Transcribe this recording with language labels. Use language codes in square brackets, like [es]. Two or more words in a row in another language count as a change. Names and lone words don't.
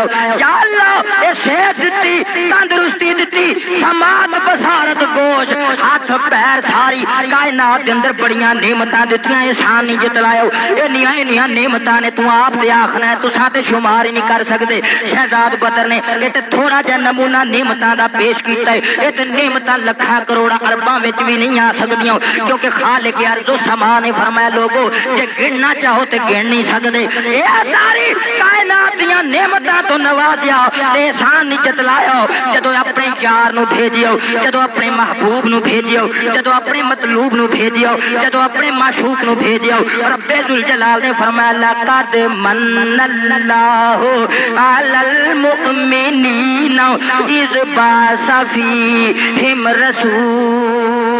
[pa] ਯਾ ਅੱਲਾਹ ਏ ਸਿਹਤ ਦਿੱਤੀ, ਤੰਦਰੁਸਤੀ ਦਿੱਤੀ, ਸਮਾਤ ਬਸਾਰਤ ਗੋਸ਼ ਹੱਥ ਪੈਰ ਸਾਰੀ ਕਾਇਨਾਤ ਕੇ ਅੰਦਰ ਬੜੀਆਂ ਨੇਮਤਾਂ ਦਿੱਤੀਆਂ ਅਹਿਸਾਨ ਨਹੀਂ ਜਤਲਾਇਓ। ਇੰਨੀਆਂ ਇੰਨੀਆਂ ਨੇਮਤਾਂ ਨੇ ਤੂ ਆਪ ਤੇ ਆਖਣਾ ਹੈ ਤੁਸਾਂ ਤੇ ਸ਼ੁਮਾਰ ਹੀ ਨਹੀਂ ਕਰ ਸਕਦੇ। ਸ਼ਹਿਜ਼ਾਦ ਬਦਰ ਨੇ ਯੇ ਤੇ ਥੋੜ੍ਹਾ ਜਿਹਾ ਨਮੂਨਾ ਨੇਮਤਾਂ ਦਾ ਪੇਸ਼ ਕੀਤਾ ਹੈ, ਯੇ ਤੇ ਨੇਮਤਾਂ ਲੱਖਾਂ ਕਰੋੜਾਂ ਅਰਬਾਂ ਵਿਚ ਭੀ ਨਹੀਂ ਆ ਸਕਦੀਆਂ, ਕਿਉਂਕਿ ਖ਼ਾਲਿਕ ਅਰਜ਼ ਵ ਸਮਾ ਨੇ ਫ਼ਰਮਾਇਆ ਲੋਗੋ ਜੇ ਗਿਣਨਾ ਚਾਹੋ ਤੇ ਗਿਣ ਨਹੀਂ ਸਕਦੇ। ਯੇ ਸਾਰੀ ਕਾਇਨਾਤ ਦੀਆਂ ਨੇਮਤਾਂ ਤੋ ਨਵਾਜ਼ਿਆ ਤੇ ਅਹਿਸਾਨ ਨਹੀਂ ਜਤਲਾਇਆ। ਜਦੋਂ ਅਪਣੇ ਯਾਰ ਨੂੰ ਭੇਜਿਓ, ਜਦੋਂ ਅਪਣੇ ਮਹਿਬੂਬ ਨੂੰ ਭੇਜਿਓ, ਜਦੋਂ ਅਪਣੇ ਮਤਲੂਬ ਨੂੰ ਭੇਜਿਓ, ਜਦੋਂ ਅਪਣੇ ਮਾਸ਼ੂਕ ਨੂੰ ਭੇਜਿਓ, ਰੱਬੇ ਦੁਲ ਜਲਾਲ ਨੇ ਫ਼ਰਮਾਇਆ [ar] لقد من الله على المؤمنين إذ بعث فيهم رسول